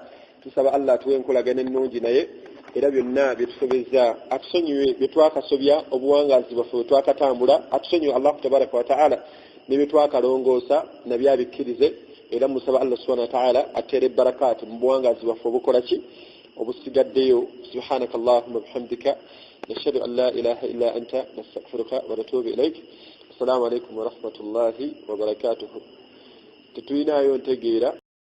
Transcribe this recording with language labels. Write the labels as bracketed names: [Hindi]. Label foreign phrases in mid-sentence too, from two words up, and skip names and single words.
[Ganda] Tusaba Allah atuwe enkolagana ennungi naye era byonna bye tusobezza atusonyiwe bye twakasobya obuwangaazi bwaffe bwe twakatambula. Atusonyiwe [Arabic] الله تبارك وتعالى [Ganda] ne bye twakalongoosa nabyo abikkirize. Era musaba [Arabic] الله سبحانه وتعالى [Ganda] atere barakaati mu buwangaazi bwaffe obukola ki? Obusigaddeyo. [Arabic] سبحانك اللهم وبحمدك نشهد أن لا إله إلا أنت نستغفرك ونتوب إليك. السلام عليكم ورحمة الله وبركاته. [Ganda] Tetulinayo ntegeera